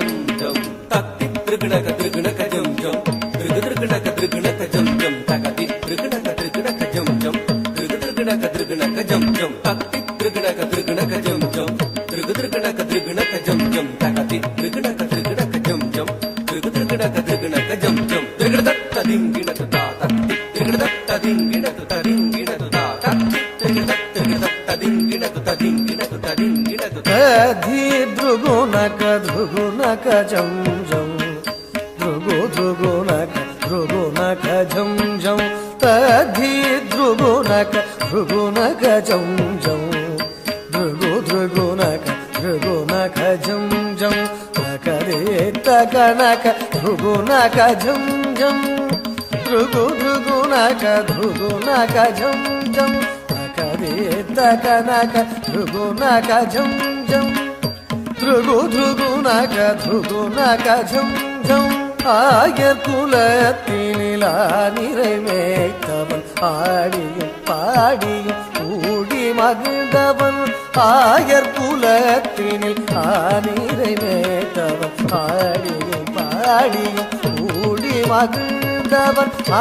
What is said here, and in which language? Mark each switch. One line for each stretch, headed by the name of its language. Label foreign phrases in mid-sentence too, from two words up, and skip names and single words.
Tamil: jam takti drigu naka jam jam drigu naka jam jam takati drigu naka jam jam drigu naka jam jam takti drigu naka jam jam drigu naka jam jam takati drigu naka jam jam drigu naka jam jam drigu datta dingina ta takti drigu datta dingina ta takti drigu datta dingina ta Adhi drugu naka jam jam drugu naka jam jam Adhi drugu naka jam jam drugu naka jam jam takare takanaka drugu naka jam jam drugu naka jam jam takare takanaka drugu naka jam jam drugu naka jam jam ஆயர் குலத்தினிலா நிறைவேற்றவன் ஆடியும் பாடியும் கூடி மகிழ்ந்தவன் ஆயர் குலத்தினில் நிறைவேற்றவன் ஆடியும் பாடியும் கூடி மகிழ்ந்தவன்